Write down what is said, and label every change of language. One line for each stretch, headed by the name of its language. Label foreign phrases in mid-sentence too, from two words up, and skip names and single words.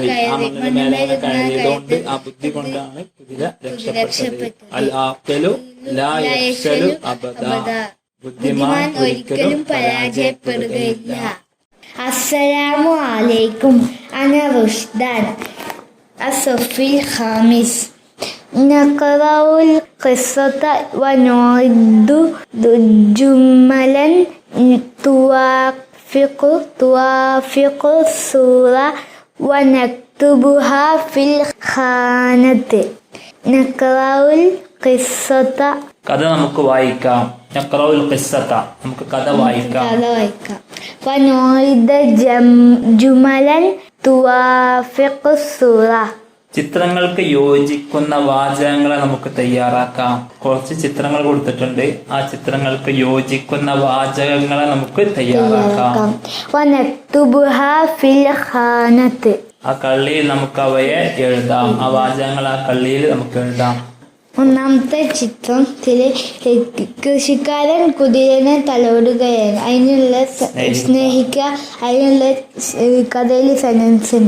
Malayalam: ആ മണ്ണിന് മേലെ കയറിയതുകൊണ്ട്, ആ ബുദ്ധി കൊണ്ടാണ് കുതിര രക്ഷപ്പെട്ടത്.
Arabic: العاقل لا يفشل أبدا.
Malayalam: ബുദ്ധിമാൻ ഒരിക്കലും പരാജയപ്പെടുകയില്ല.
Arabic: السلام عليكم. أنا رشدان. الصف الخامس. نقرأ القصة ونعد جملا توافق الصورة ونكتبها في الخانة. نقرأ القصة.
Malayalam: കഥ നമുക്ക് വായിക്കാം.
Arabic: نقرأ القصة,
Malayalam: നമുക്ക് കഥ വായിക്കാം.
Arabic: ونعد جملا توافق الصورة.
Malayalam: ചിത്രങ്ങൾക്ക് യോജിക്കുന്ന വാചകങ്ങളെ നമുക്ക് തയ്യാറാക്കാം. കുറച്ച് ചിത്രങ്ങൾ കൊടുത്തിട്ടുണ്ട്. ആ ചിത്രങ്ങൾക്ക് യോജിക്കുന്ന വാചകങ്ങളെ നമുക്ക് തയ്യാറാക്കാം.
Arabic: ونكتبها في الخانة.
Malayalam: ആ കള്ളിയിൽ നമുക്ക് അവയെ എഴുതാം. ആ വാചകങ്ങൾ ആ കള്ളിയിൽ നമുക്ക് എഴുതാം. ഒന്നാമത്തെ ചിത്രത്തില് കൃഷിക്കാരൻ കുതിരനെ തലോടുകയാണ്. അതിനുള്ള സ്നേഹിക്കുക, അതിനുള്ള കഥയിൽ സെന്റൻസ് ഉണ്ട്.